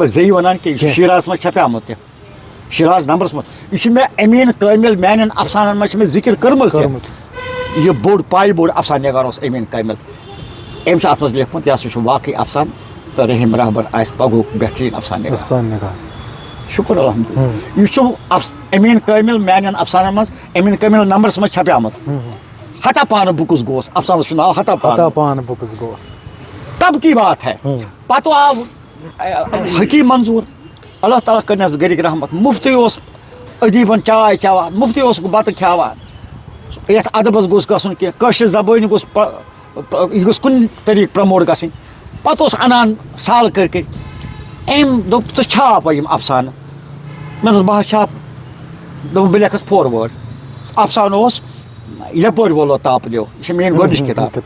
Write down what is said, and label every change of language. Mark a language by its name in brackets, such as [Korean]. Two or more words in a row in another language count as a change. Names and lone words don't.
[Kashmiri] بہٕ زیٚیہِ وَنان کینٛہہ یہِ چھُ شیٖراز منٛز چھپیومُت تہِ شیٖراز نمبرس منٛز یہِ چھُ مےٚ امیٖن کٲمِل میانٮ۪ن افسانن منٛز چھِ مےٚ ذِکِر کٔرمٕژ یہِ بوٚڑ پایہِ بوٚڑ افسانہٕ نِگار اوس امیٖن کٲمِل أمۍ چھُ اتھ منٛز لیوٚکھمُت یہِ ہسا چھُ واقعی افسانہٕ تہٕ رحیٖم رحبر آسہِ پگہُک بہتریٖن افسانہٕ نِگار شُکُر الحمدُاللہ یہِ چھُ امیٖن کٲمِل میانٮ۪ن افسانن منٛز امیٖن کٲمِل نمبرس منٛز چھپیومُت ہتا پانہٕ بہٕ کُس گوس افسانس چھُ ناو ہتا پانہٕ بہٕ کُس گوس تب کی بات ہے پتہٕ آو حکیٖم منظوٗر اللہ تعالیٰ کٔرنَس گرِک رحمت مُفتٕے اوس ادیٖبن چاے چٮ۪وان مُفتٕے اوس بتہٕ کھٮ۪وان یتھ ادبس گوٚژھ گژھُن کینٛہہ کٲشِر زبٲنۍ گوٚژھ یہِ گوٚژھ کُنہِ طریٖقہٕ پرموٹ گژھٕنۍ پتہٕ اوس انان سال کٔرۍ أمۍ دوٚپ ژٕ چھاپ یِم افسانہٕ مےٚ دوٚپ بہٕ حظ چھاپہٕ دوٚپُن بہٕ لیکھس فاروٲڈ افسانہٕ اوس یپٲرۍ وولو تاپہٕ لیو یہِ چھِ میٲنۍ گۄڈنِچ کِتاب